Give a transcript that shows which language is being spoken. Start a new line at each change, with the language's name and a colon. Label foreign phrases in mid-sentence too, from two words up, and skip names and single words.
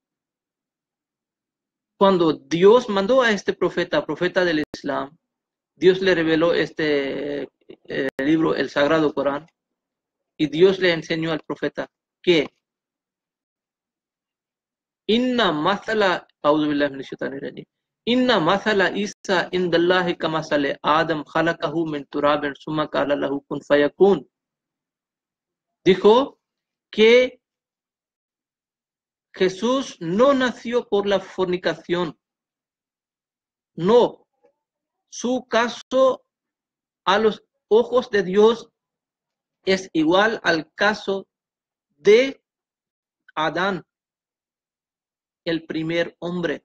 Spanish: Cuando Dios mandó a este profeta del Islam, Dios le reveló este libro, el Sagrado Corán, y Dios le enseñó al profeta que
Arabic: إن مثل إن مثل عيسى عند الله كمثل آدم خلقه من تراب ثم قال له كن فيكون.
Spanish: Dijo que Jesús no nació por la fornicación. No. Su caso a los ojos de Dios es igual al caso de Adán, el primer hombre.